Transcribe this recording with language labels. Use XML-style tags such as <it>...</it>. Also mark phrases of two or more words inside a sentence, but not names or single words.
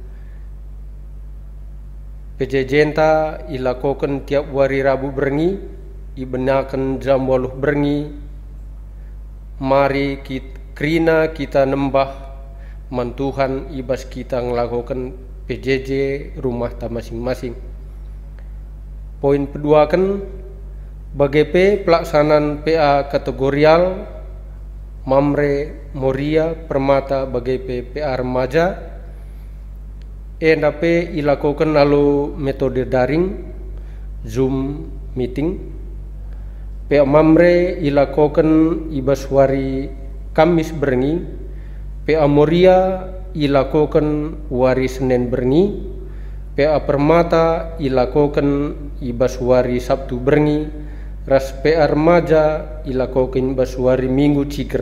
<btx>PJJ enta ilakukan tiap wari Rabu berengi ibenakan jam 8 berengi mari kita kita nembah man Tuhan ibas kita ngelakukan PJJ rumah ta masing-masing.</btx> <id>Poin kedua kan BGP pelaksanaan PA kategorial Mamre Moria Permata BGP PA remaja</id> <btx>ENDAP ilakukan lalu</btx> <id>metode daring</id> <btx>Zoom meeting PA Mamre ilakukan ibas wari Kamis berengi, PA Moria ilakukan wari Senin berengi, PA Permata ilakukan ibas wari Sabtu berengi, ras PA Remaja ilakukan ibas wari Minggu ciker.</btx>